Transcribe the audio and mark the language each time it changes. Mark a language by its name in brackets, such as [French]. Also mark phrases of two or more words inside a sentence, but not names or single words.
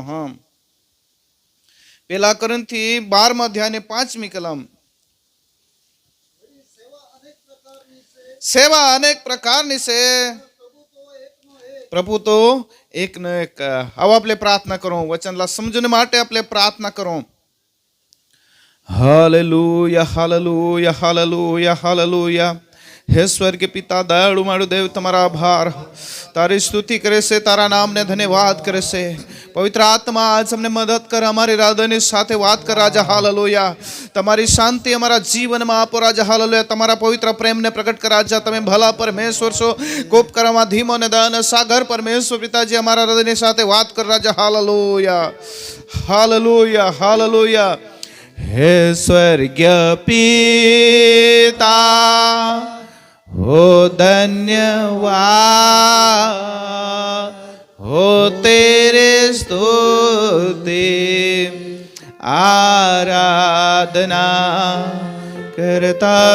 [Gujarati] હા, પેલા ગ્રંથથી 12મા અધ્યાયની 5મી કલમ. સેવા અનેક પ્રકારની છે, પ્રભુ તો એકનો એક. આવો આપણે પ્રાર્થના કરો, વચનલા સમજણ માટે આપણે પ્રાર્થના કરો. [Hebrew] הללויה הללויה הללויה הללויה. [Gujarati] હે સ્વર્ગ પિતા દયાળુ મારું દેવ, તમારા આભાર, તારી સ્તુતિ કરે છે, તારા નામને ધન્યવાદ કરે છે. પવિત્ર આત્મા આજ અમને મદદ કર, અમારી હૃદયની સાથે વાત કર રાજા. હાલેલુયા. તમારી શાંતિ અમારા જીવનમાં આપો રાજા. હાલેલુયા. તમારા પવિત્ર પ્રેમને પ્રગટ કર રાજા. તમે ભલા પરમેશ્વર છો, કોપ કરવામાં ધીમો ને દયાનો સાગર પરમેશ્વર પિતાજી, અમારા હૃદયની સાથે વાત કર રાજા. [Hebrew] הללויה הללויה הללויה. [Hindi] हे स्वर्गीय पिता हो धन्यवाद हो तेरे स्तुति आराधना करता